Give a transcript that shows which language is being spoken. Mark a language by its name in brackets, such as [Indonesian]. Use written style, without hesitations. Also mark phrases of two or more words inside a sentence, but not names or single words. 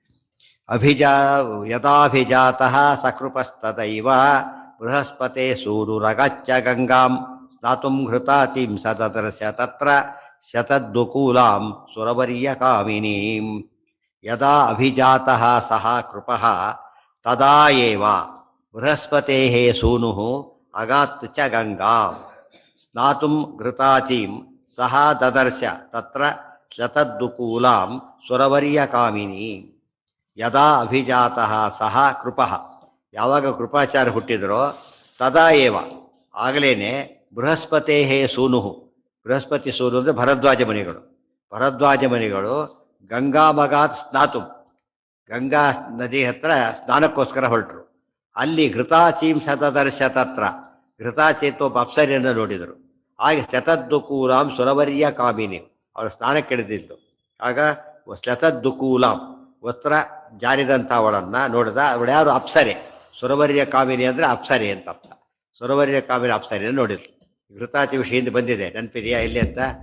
[Sanskrit] ಯಥಾಭಿಜಾತಃ ಸಕೃಪಸ್ತದೈವ ಬೃಹಸ್ಪತೆ ಸೂರುರಗಚ್ಚ ಗಂಗಾಂ ಸ್ನಾತುಂ ಘೃತಾತಿಂ ಸದದರ್ಶ ತತ್ರ ಶತದ್ದುಕೂಲಾಂ ಸುರವರ್ಯ ಕಾಮಿನೀಂ. ಯದಾ ಅಭಿಜಾತಃ ಸಹ ಕೃಪಃ ತದಾ ಏವ. ಬೃಹಸ್ಪತೆ ಸೂನು ಅಗಾತ್ ಚ ಗಂಗಾ ಸ್ನಾತುಂ ಘೃತಾಚೀಂ ಸಹ ದದರ್ಶ ತತ್ರ ಶತದ್ದುಕೂಲಾಂ ಸುರವರ್ಯಕಾಮಿನಿ ಯದಾ ಅಭಿಜಾತಃ ಸಹ ಕೃಪಃ [Kannada] ಯಾವಾಗ ಕೃಪಾಚಾರ್ಯ ಹುಟ್ಟಿದರೋ [Sanskrit] ತದಾ ಏವ [Kannada] ಆಗಲೇನೆ [Sanskrit] ಬೃಹಸ್ಪತೆ ಸೂನು ಬೃಹಸ್ಪತಿ ಸೂನು [Kannada] ಅಂದರೆ ಭರದ್ವಾಜ ಮುನಿಗಳು ಭರದ್ವಾಜ ಮುನಿಗಳು [Sanskrit] ಗಂಗಾಮಗಾತ್ ಸ್ನಾತು [Kannada] ಗಂಗಾ ನದಿ ಹತ್ರ ಸ್ನಾನಕ್ಕೋಸ್ಕರ ಹೊರಟರು ಅಲ್ಲಿ [Sanskrit] ಘೃತಾಚೀಂ ಶತದರ್ಶ ತತ್ರ ಘೃತಾಚೇತು [Kannada] ಒಬ್ಬ ಅಪ್ಸರಿಯನ್ನು ನೋಡಿದರು ಹಾಗೆ [Sanskrit] ಶತದ್ದುಕೂಲಾಂ ಸುರವರ್ಯ ಕಾಮಿನಿ [Kannada] ಅವಳು ಸ್ನಾನಕ್ಕಿಳಿದಿದ್ದು ಆಗ ಶತದ್ದುಕೂಲಾಂ ವಸ್ತ್ರ ಜಾರಿದಂಥವಳನ್ನು ನೋಡಿದ ಅವಳು ಯಾರು ಅಪ್ಸರೆ [Sanskrit] ಸುರವರ್ಯ ಕಾಮಿನಿ [Kannada] ಅಂದರೆ ಅಪ್ಸರೆ ಅಂತ ಅರ್ಥ [Sanskrit] ಸುರವರ್ಯ ಕಾಮಿನಿ [Kannada] ಅಪ್ಸರೆಯನ್ನು ನೋಡಿದ್ರು ಘೃತಾಚಿ ವಿಷಯದಿಂದ ಬಂದಿದೆ ನೆನಪಿದೆಯಾ ಎಲ್ಲಿ ಅಂತ